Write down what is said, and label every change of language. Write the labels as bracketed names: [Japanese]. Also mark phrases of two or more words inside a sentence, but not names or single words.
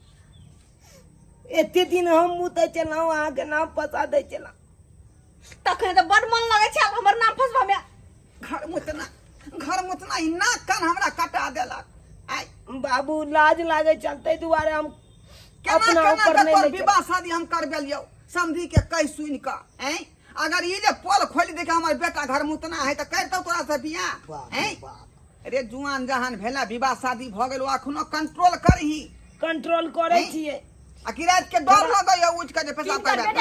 [Maithili] एते दिन हम मुतै छलहुँ, अहाँ के नाम फंसा दै छलहुँ। तखन तो बड़ मन लगे छे हमर नाम फसबा में। घर मुतना ही नाक कान हमरा कटा देलक। आई बाबू लाज लागे चलते दुआरे हम अपना केना ऊपर केना नहीं तोर ले विवाह शादी हम करबेलियो समझी के कह सुन का हैं। अगर ये जे पोल खोल दे के हमर बेटा घर मुतना है त करतौ तोरा से बियाह हैं? अरे जुआन जहान भेला विवाह शादी भ गेलो अखनो कंट्रोल करही। कंट्रोल करे छिए। आ कि रात के डर लगैया उठ के जे पेशाब करबे।